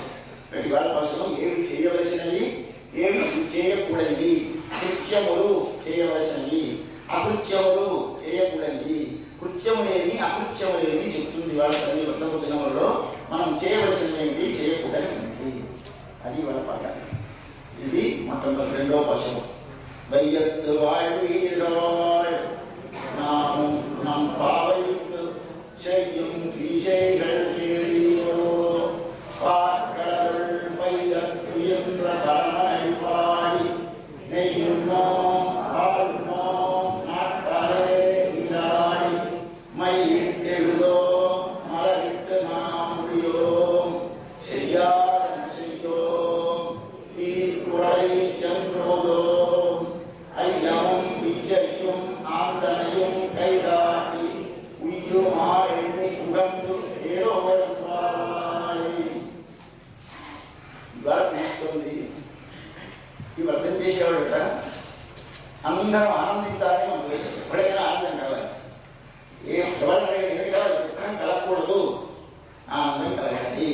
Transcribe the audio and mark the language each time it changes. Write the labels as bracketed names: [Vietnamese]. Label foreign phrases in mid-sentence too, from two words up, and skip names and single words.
[Telugu] ప్రతి వాళ్ళ పక్షం ఏమి చేయవలసినవి, ఏమి చేయకూడనివి, కృత్యములు చేయవలసినవి, అకృత్యములు చేయకూడనివి, కృత్యములేమి అకృత్యములేమి చెప్తుంది వాళ్ళ తల్లి వ్రతము దినములలో. మనం చేయవలసినవి చేయకూడనివి, అది వాళ్ళ పాఠం. ఇది మొట్టమొదటి 2వ పక్షం. [Tamil] வையத்து வாழ்வீராய் நாமும் நம் பாவைக்கு செய்யும் ஈசைகள் கேளீரோ, பார்க்கடல் பையத்து என்ற பரமனை பாடி நெய்யுண்ணோம் ஆழ்வோம் நாட்டாரே இராய் மையிட்டெழுதோம் மலரிட்டு நாம் முடியோம் செய்யாதன செய்யோம் தீக்குறை சென்றோதோம் ஐயமும் பிச்சையும் ஆந்தனையும் கைதாட்டி உய்யுமா எண்ணி உகந்து ఏరోవై. [Telugu] ఇవాళ పిలుస్తుంది. ఈ వ్రతం చేసేవాడట అందరం ఆనందించాలని మనకు ఎప్పుడైనా ఆనందం కావాలి. ఎవరైనా ఏమి కావాలి? దుఃఖం కలగకూడదు, ఆనందం కలగాలి.